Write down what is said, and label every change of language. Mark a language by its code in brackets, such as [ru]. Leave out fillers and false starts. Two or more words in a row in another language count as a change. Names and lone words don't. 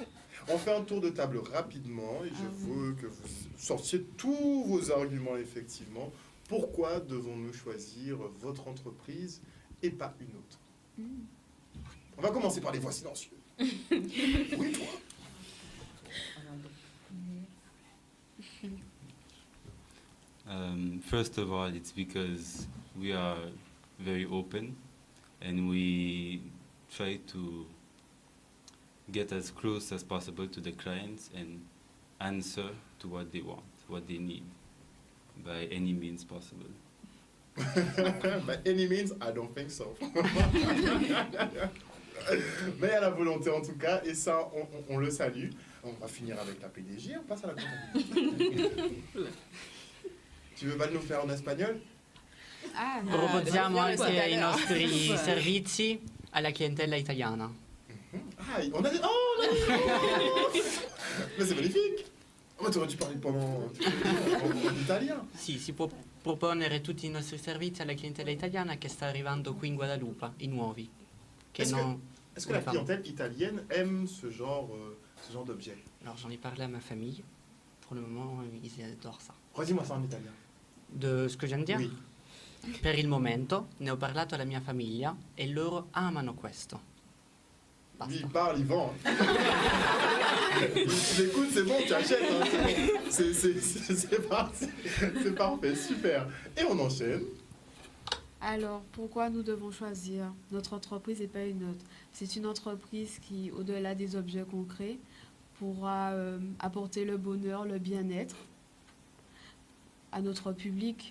[fr] On fait un tour de table rapidement et je veux que vous sortiez tous vos arguments effectivement. Pourquoi devons-nous choisir votre entreprise et pas une autre? On va commencer par les voix silencieuses. Oui, toi. [en] First of all, it's because we are very open and we try to get as close as possible to the clients and answer to what they want, what they need, by any means possible. By any means, I don't think so. [fr] Mais à la volonté en tout cas, et ça, on le salue. On va finir avec la PDG, on passe à la comptabilité. Tu veux pas nous faire en espagnol? Ah, [it] Proporziamo abbiamo anche i questa nostri servizi alla clientela italiana. [fr] Ah, on a dit... Oh, on a dit... Mais c'est magnifique. Oh, tu aurais dû parler en italien. [it] Sì, si può proporre tutti i nostri servizi alla clientela italiana che sta arrivando qui in Guadalupe, i nuovi. Che [fr] Est-ce que, non... est-ce que la Pardon. clientèle italienne aime ce genre d'objet? Alors j'en ai parlé à ma famille. Pour le moment, ils adorent ça. Redis-moi ça en italien. De ce que je viens di dire? Oui. [it] Per il momento ne ho parlato alla mia famiglia e loro amano questo. [fr] Lui, il Basta. parle, il vend. Tu l'écoutes, c'est bon, tu achètes. Hein, c'est bon. C'est parti. C'est parfait, super. Et on enchaîne. Alors, pourquoi nous devons choisir notre entreprise et pas une autre? C'est une entreprise qui, au-delà des objets concrets, pourra apporter le bonheur, le bien-être à notre public.